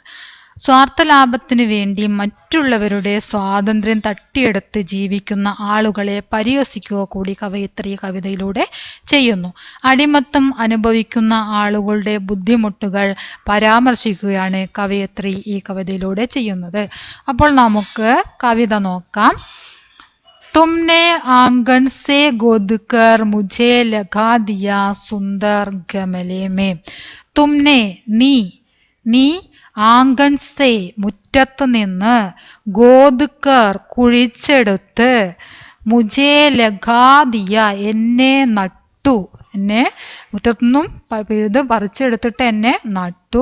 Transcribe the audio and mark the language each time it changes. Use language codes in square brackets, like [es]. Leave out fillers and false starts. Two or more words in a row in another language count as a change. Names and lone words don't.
[ml] സ്വാർത്ഥ ലാഭത്തിന് വേണ്ടി മറ്റുള്ളവരുടെ സ്വാതന്ത്ര്യം തട്ടിയെടുത്ത് ജീവിക്കുന്ന ആളുകളെ പരിഹസിക്കുക കൂടി കവയിത്രി കവിതയിലൂടെ ചെയ്യുന്നു. അടിമത്തം അനുഭവിക്കുന്ന ആളുകളുടെ ബുദ്ധിമുട്ടുകൾ പരാമർശിക്കുകയാണ് കവയിത്രി ഈ കവിതയിലൂടെ ചെയ്യുന്നത്. അപ്പോൾ നമുക്ക് കവിത നോക്കാം. [hi] तुमने आंगन से गोद कर मुझे लगा दिया सुंदर गमले में. [ml] तुमने നീ [hi] आंगन से [ml] മുറ്റത്ത് നിന്ന് ഗോദ്കർ കുഴിച്ചെടുത്ത് [hi] मुझे लगा दिया [ml] എന്നെ നട്ടു, എന്നെ മുറ്റത്തുനിന്നും പിഴുത് പറിച്ചെടുത്തിട്ട് എന്നെ നട്ടു.